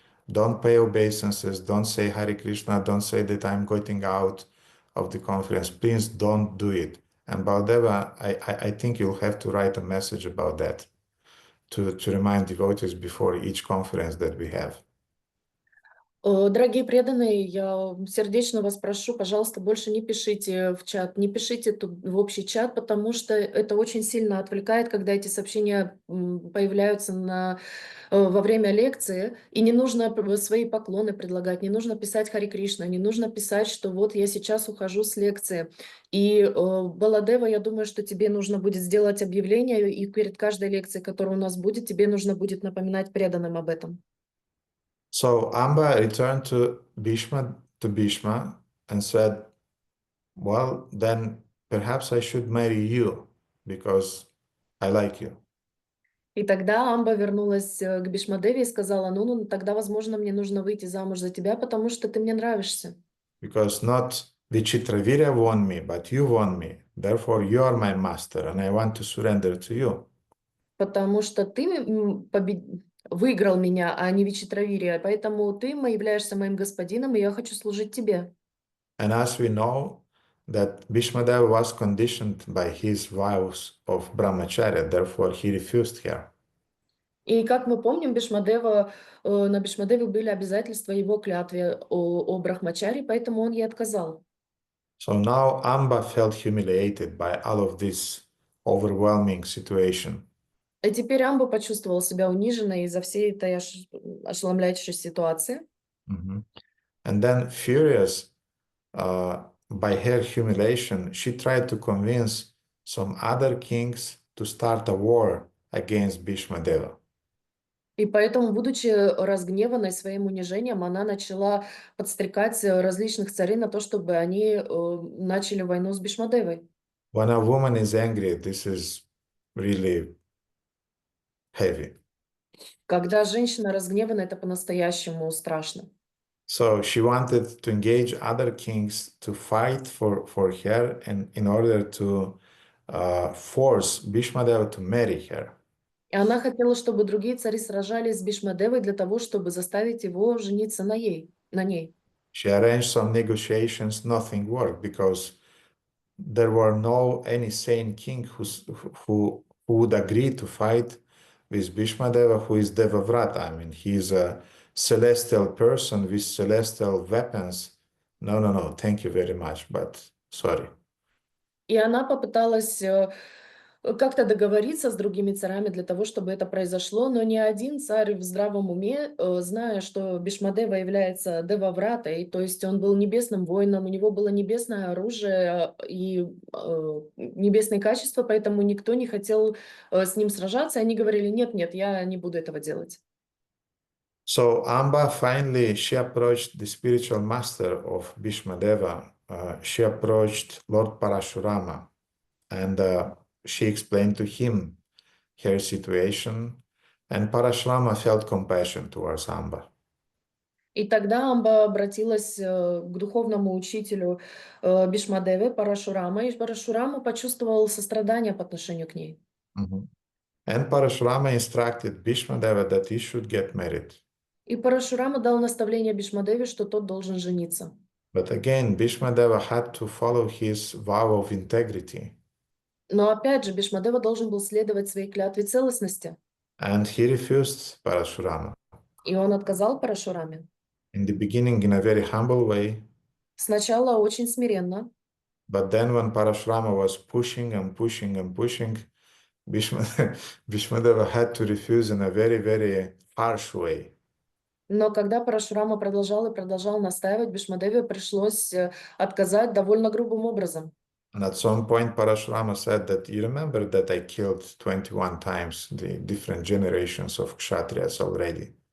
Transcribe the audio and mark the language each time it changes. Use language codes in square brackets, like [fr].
[en] Don't pay obeisances, don't say Hare Krishna, don't say that I'm going out of the conference. Please don't do it. And Baldeva, I think you'll have to write a message about that to remind devotees before each conference that we have. [ru] Дорогие преданные, я сердечно вас прошу, пожалуйста, больше не пишите в чат, не пишите тут в общий чат, потому что это очень сильно отвлекает, когда эти сообщения появляются во время лекции, и не нужно свои поклоны предлагать, не нужно писать Харе Кришна, не нужно писать, что вот я сейчас ухожу с лекции. И, Баладева, я думаю, что тебе нужно будет сделать объявление, и перед каждой лекцией, которая у нас будет, тебе нужно будет напоминать преданным об этом. [en] So Amba returned to Bhīṣma and said, well, then perhaps I should marry you because I like you. [ru] И тогда Амба вернулась к Бишмадеве и сказала: ну, тогда, возможно, мне нужно выйти замуж за тебя, потому что ты мне нравишься. [en] Because not Vichitravirya won me, but you won me. Therefore, you are my master, and I want to surrender to you. [ru] Потому что ты выиграл меня, а не Вичитравирия, поэтому ты являешься моим господином, и я хочу служить тебе. [en] And as we know that Bhīṣmadeva was conditioned by his vows of brahmacharya, therefore he refused her. [ru] И как мы помним, на Бишмадеве были обязательства его клятве о брахмачаре, поэтому он ей отказал. [en] So now Amba felt humiliated by all of this overwhelming situation. [ru] И теперь Амба почувствовал себя униженной из-за всей этой ошеломляющей ситуации. [en] And then, furious by her humiliation, she tried to convince some other kings to start a war against Bhīṣmadeva. [ru] И поэтому, будучи разгневанной своим унижением, она начала подстрекать различных царей на то, чтобы они начали войну с Бишмадевой. [en] When a woman is angry, this is really heavy. [ru] Когда женщина разгневана, это по-настоящему страшно. [en] So she wanted to engage other kings to fight for her and in order to force Bhīṣmadeva to marry her. [ru] И она хотела, чтобы другие цари сражались с Бишмадевой для того, чтобы заставить его жениться на ней. [en] She arranged some negotiations, nothing worked because there were any sane king who would agree to fight with Bhīṣmadeva, who is Devavrata. I mean, he is a celestial person with celestial weapons. No, thank you very much, but sorry. [ru] И она попыталась как-то договориться с другими царями для того, чтобы это произошло, но ни один царь в здравом уме, зная, что Бишмадева является Девавратой, то есть он был небесным воином, у него было небесное оружие и небесные качества, поэтому никто не хотел с ним сражаться, и они говорили: нет, я не буду этого делать. [en] So Amba finally, she approached the spiritual master of Bhīṣmadeva. She approached Lord Parashurama, and she explained to him her situation, and Parashurama felt compassion towards Amba. [ru] И тогда Амба обратилась к духовному учителю Бишмадевы, Парашурама, и Парашурама почувствовал сострадание по отношению к ней. [en] And Parashurama instructed Bhīṣmadeva that he should get married. [ru] И Парашурама дал наставление Бишмадеве, что тот должен жениться. [en] But again, Bhīṣmadeva had to follow his vow of integrity. [ru] Но опять же, Бhīṣmadeva должен был следовать своей клятве целостности. [en] And he refused Parashurama. [ru] И он отказал Парашураме. [en] In the beginning, in a very humble way. [ru] Сначала очень смиренно. [en] But then when Parashurama was pushing and pushing and pushing, Bhīṣmadeva had to refuse in a very, very harsh way. [ru] Но когда Парашурама продолжал и продолжал настаивать, Бhīṣmadevе пришлось отказать довольно грубым образом. [en] And at some point, Parashurama said that, you remember that I killed 21 times the different generations of Kshatriyas already.